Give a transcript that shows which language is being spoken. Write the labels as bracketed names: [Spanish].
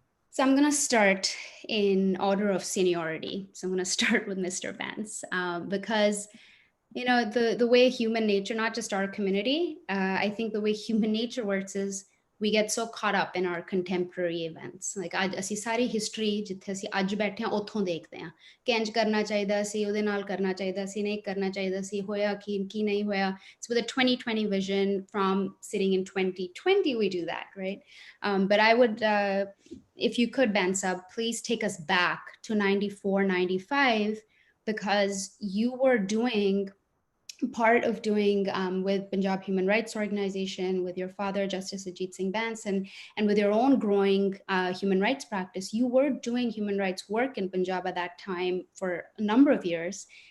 [English] So I'm going to start in order of seniority. So I'm going to start with Mr. Bains because, you know, the way human nature, not just our community, I think the way human nature works is we get so caught up in our contemporary events. [Punjabi] Like ਅਸੀਂ ਸਾਰੀ history ਜਿੱਥੇ ਅਸੀਂ ਅੱਜ ਬੈਠੇ ਹਾਂ ਉੱਥੋਂ ਦੇਖਦੇ ਹਾਂ ਕਿ ਇੰਜ ਕਰਨਾ ਚਾਹੀਦਾ ਸੀ, ਉਹਦੇ ਨਾਲ ਕਰਨਾ ਚਾਹੀਦਾ ਸੀ, ਨਹੀਂ ਕਰਨਾ ਚਾਹੀਦਾ ਸੀ, ਹੋਇਆ ਕੀ ਨਹੀਂ ਹੋਇਆ. [English] So with a 2020 vision from sitting in 2020, we do that, right? But I would, if you could, Bansab, please take us back to 94, 95, because you were doing part of doing with Punjab Human Rights Organization, with your father, Justice Ajit Singh Bains, and with your own growing human rights practice, you were doing human rights work in Punjab at that time for a number of years.